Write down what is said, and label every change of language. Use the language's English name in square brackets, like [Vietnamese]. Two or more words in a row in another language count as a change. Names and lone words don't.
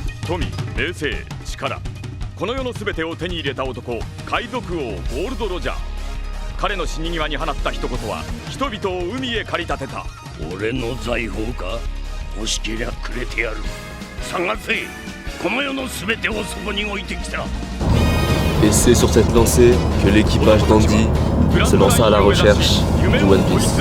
[Japanese] 富、名声、力、この世の全てを手に入れた男、海賊王ゴールド・ロジャー。彼の死に際に放った一言は人々を海へ駆り立てた。俺の財宝か？欲しけりゃくれてやる。探せ、この世の全てをそこに置いてきた。 [French] Et c'est sur cette lancée que l'équipage d'Andy se lança à la recherche du One Piece.